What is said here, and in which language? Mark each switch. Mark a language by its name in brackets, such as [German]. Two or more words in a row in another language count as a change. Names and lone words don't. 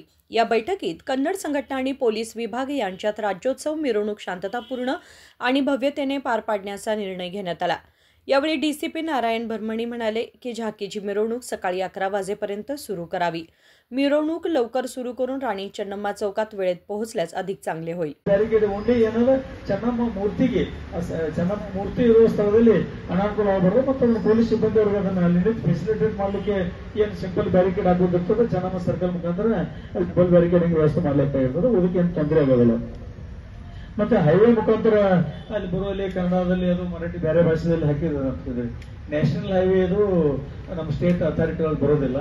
[Marathi] या बैठकीत कन्नड संघटना आणि पोलीस विभाग यांच्यात राज्योत्सव मिरवणूक शांततापूर्ण आणि भव्यतेने पार पाडण्याचा निर्णय घेण्यात आला। यावेळी डीसीपी नारायण भरमणी म्हणाले की झाकीची मिरवणूक सकाळी 11 वाजेपर्यंत सुरू करावी। मिरवणूक लवकर सुरू करून राणी चेन्नम्मा चौकात वेळेत पोहोचल्यास अधिक चांगले होईल। [English] barricade only [Kannada] ಏನದ ಚೆನ್ನಮ್ಮ ಮೂರ್ತಿಗೆ ಚೆನ್ನಮ್ಮ ಮೂರ್ತಿ ಇರುವ ಸ್ಥಳದಲ್ಲಿ ಅನಾನುಕೂಲ ಆಗಬಾರದು ಮತ್ತು ಪೊಲೀಸ್ ಸಿಬ್ಬಂದಿ ಅವರಿಗೆ ಅದನ್ನ ಅಲ್ಲಿ ಫೆಸಿಲಿಟೇಟ್ ಮಾಡಲಿಕ್ಕೆ ಏನು [English] simple barricade [Kannada] ಆಗೋದಿರ್ತದೆ ಚೆನ್ನಮ್ಮ ಸರ್ಕಲ್ ಮುಖಾಂತರ ಅಲ್ಲಿ ಬಲ್ ಬ್ಯಾರಿಕೇಡಿಂಗ್ ವ್ಯವಸ್ಥೆ ಮಾಡಲಿಕ್ಕಾಗಿರ್ತದೆ, ಅದಕ್ಕೆ ಏನು ತೊಂದರೆ ಆಗೋದಿಲ್ಲ। ಮತ್ತೆ ಹೈವೇ ಮುಖಾಂತರ ಅಲ್ಲಿ ಬರುವಲ್ಲಿ ಕನ್ನಡದಲ್ಲಿ ಅದು ಮರಾಠಿ ಬೇರೆ ಭಾಷೆಯಲ್ಲಿ ಹಾಕಿದ್ರೆ [English] national highway [Kannada] ಇದು ನಮ್ಮ ಸ್ಟೇಟ್ ಅಥಾರಿಟಿಗಳು ಬರೋದಿಲ್ಲ।